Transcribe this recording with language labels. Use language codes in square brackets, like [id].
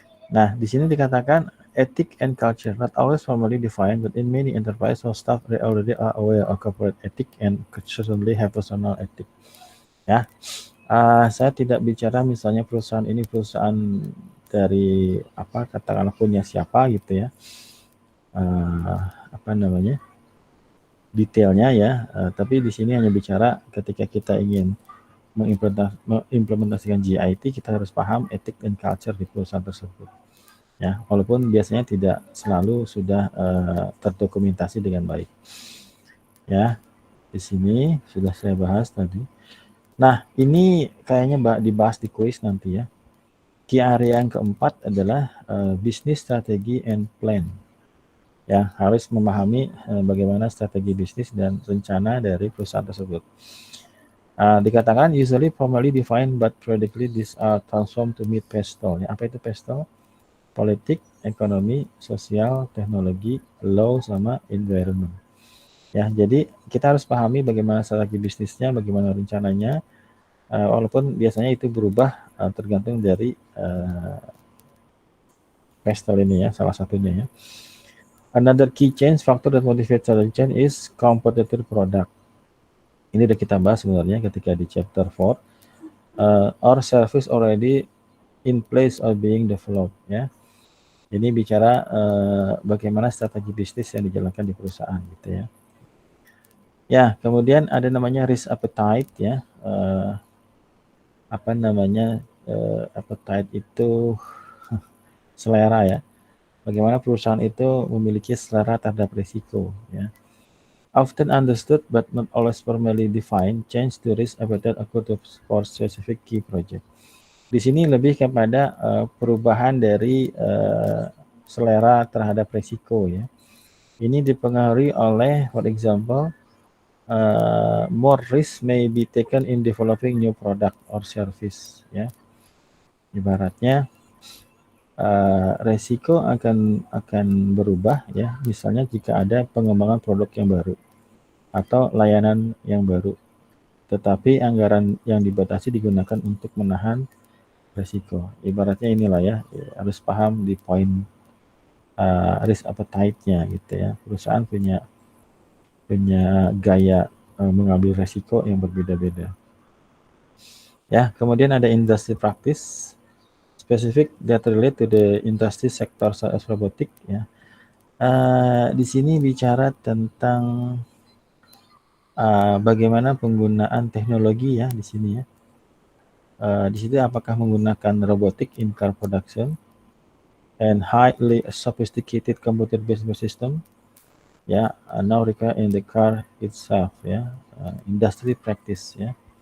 [id] Nah, di sini dikatakan [en] ethic and culture not always formally defined, but in many enterprise or staff already are aware of corporate ethic and certainly have personal ethic. [id] Ya, saya tidak bicara misalnya perusahaan ini perusahaan dari apa, katakanlah punya siapa gitu ya. Apa namanya? Detailnya ya, tapi di sini hanya bicara ketika kita ingin mengimplementasikan GIT, kita harus paham etik dan culture di perusahaan tersebut. Ya, walaupun biasanya tidak selalu sudah terdokumentasi dengan baik. Ya, di sini sudah saya bahas tadi. Nah, ini kayaknya dibahas di kuis nanti ya. [en] Key area [id] yang keempat adalah [en] business strategy and plan. [id] Ya, harus memahami bagaimana strategi bisnis dan rencana dari perusahaan tersebut. Dikatakan [en] usually formally defined but periodically these are transformed to meet PESTEL. [id] Ya, apa itu PESTEL? Politik, ekonomi, sosial, teknologi, law, sama environment. Ya, jadi kita harus pahami bagaimana strategi bisnisnya, bagaimana rencananya, walaupun biasanya itu berubah tergantung dari PESTEL ini ya, salah satunya ya. [en] Another key change factor that motivates challenge change is competitor product. [id] Ini udah kita bahas sebenarnya ketika di chapter 4. [en] Or service already in place or being developed ya. [id] Ini bicara bagaimana strategi bisnis yang dijalankan di perusahaan gitu ya. Ya, kemudian ada namanya risk appetite ya. Apa namanya, appetite itu selera ya. Bagaimana perusahaan itu memiliki selera terhadap risiko ya. [en] Often understood but not always formally defined, change to risk appetite occur for specific key project. [id] Di sini lebih kepada perubahan dari selera terhadap risiko ya. Ini dipengaruhi oleh, [en] for example, more risk may be taken in developing new product or service ya. [id] Ibaratnya resiko akan berubah ya, misalnya jika ada pengembangan produk yang baru atau layanan yang baru, tetapi anggaran yang dibatasi digunakan untuk menahan resiko. Ibaratnya inilah ya, harus paham di poin risk appetite-nya gitu ya. Perusahaan punya gaya mengambil resiko yang berbeda-beda. Ya, kemudian ada [en] industry practice specific that relate to the industry sector such as robotic ya. [id] Di sini bicara tentang bagaimana penggunaan teknologi ya di sini ya. Di situ apakah menggunakan [en] robotic in car production and highly sophisticated computer-based system ya, now required in the car itself ya, industry practice ya.